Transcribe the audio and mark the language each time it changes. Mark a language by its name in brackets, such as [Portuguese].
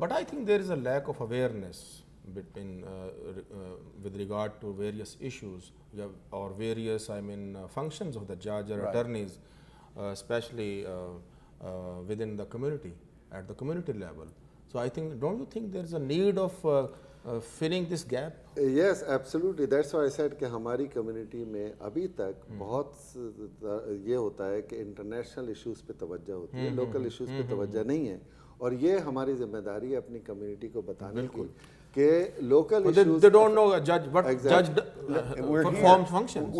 [English] But I think there is a lack of awareness between with regard to various issues or various functions of the judge or attorneys, especially within the community at the community level. So I think, don't you think there is a need of filling this gap? Yes, absolutely. That's why I said [Hindi] कि हमारी community में अभी तक बहुत ये होता है कि international issues पे तवज्जो होती है, local issues पे तवज्जो नहीं है, और ये हमारी जिम्मेदारी है अपनी community को बताने की कि local issues. [English] They don't know a judge, what judge performs functions.